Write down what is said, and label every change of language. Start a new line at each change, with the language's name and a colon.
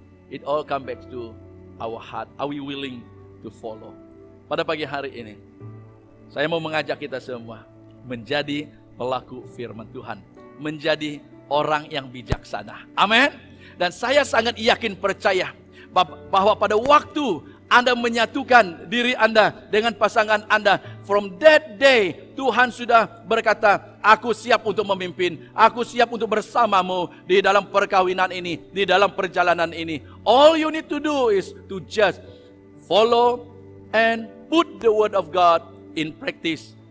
English: It all come back to our heart. Are we willing to follow?
Malay: Pada pagi hari ini, saya mau mengajak kita semua menjadi pelaku firman Tuhan. Menjadi orang yang bijaksana. Amin. Dan saya sangat yakin percaya bahwa pada waktu Anda menyatukan diri Anda dengan pasangan Anda,
English: from that day
Malay: Tuhan sudah berkata, aku siap untuk memimpin, aku siap untuk bersamamu di dalam perkawinan ini, di dalam perjalanan ini.
English: All you need to do is to just follow and put the word of God in practice.